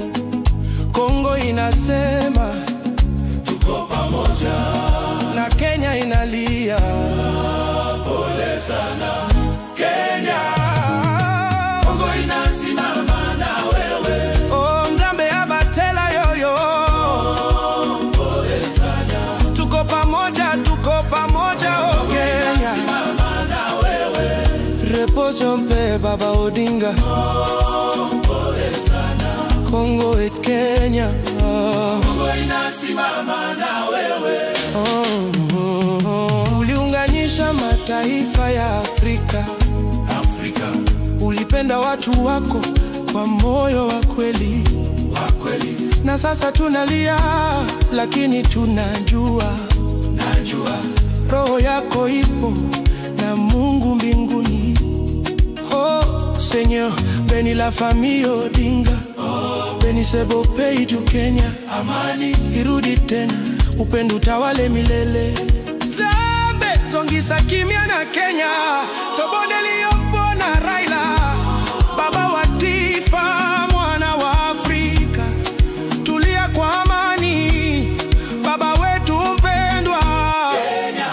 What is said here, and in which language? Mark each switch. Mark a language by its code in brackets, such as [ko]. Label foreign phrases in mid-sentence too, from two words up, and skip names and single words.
[sw] Kongo inasema tuko pamoja, na Kenya inalia pole sana. Kenya, Kongo inasimama na wewe. [ln] Oh Nzambe abatela yoyo, [sw] pole sana. Tuko pamoja, tuko pamoja. [fr] Oh Kenya, repose en paix, [sw] Baba Odinga. Pole sana. Kongo et Kenya, Kongo inasimama na wewe. Uliunganisha mataifa ya Afrika. Ulipenda watu wako kwa moyo wa kweli. Na sasa tunalia, lakini tunajua roho yako ipo na Mungu mbinguni. [fr] Oh Seigneur, bénis la famille Odinga. Bénis ce beau pays du Kenya. [sw] Amani irudi tena, upendo utawale milele. [ln] Nzambe zongisa kimya na Kenya, tobodeli yompo na Raila. [sw] Baba wa taifa, mwana wa Afrika, tulia kwa amani, baba wetu mpendwa Kenya.